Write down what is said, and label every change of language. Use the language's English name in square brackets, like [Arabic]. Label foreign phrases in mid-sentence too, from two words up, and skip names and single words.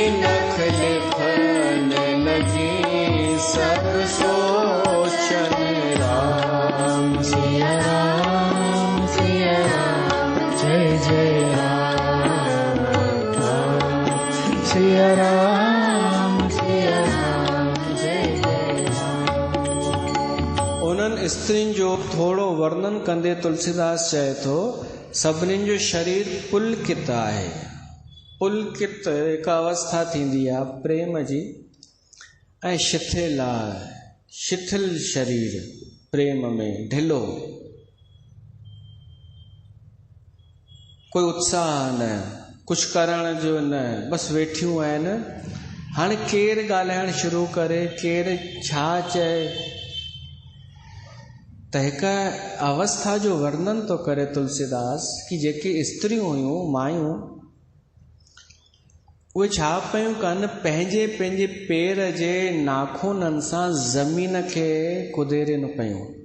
[Awadhi] नख लिखन लगी सब सोचन राम सिया राम जय जय राम सिया राम जय जय राम। [Sindhi] उन्हनि स्त्रियुनि जो थोरो वर्णन कंदे तुलसीदास चए थो सभिनीनि जो शरीर पुलकित आहे। पुलकित हिकु अवस्था थींदी आहे प्रेम जी ऐं शिथिल आहे, शिथिल शरीर प्रेम में ढिलो, कोई उत्साह न, कुछ करण जो न, बसि वेठियूं आहिनि। हाणे केरु ॻाल्हाइणु शुरू करे, केरु छा चए, त हिकु अवस्था जो वर्णन थो करे तुलसीदास कि जेके स्त्रियूं हुयूं, मायूं, उहे छा पियूं कनि, पंहिंजे पंहिंजे पेर जे नाखूननि सां ज़मीन खे कुदेरनि पियूं।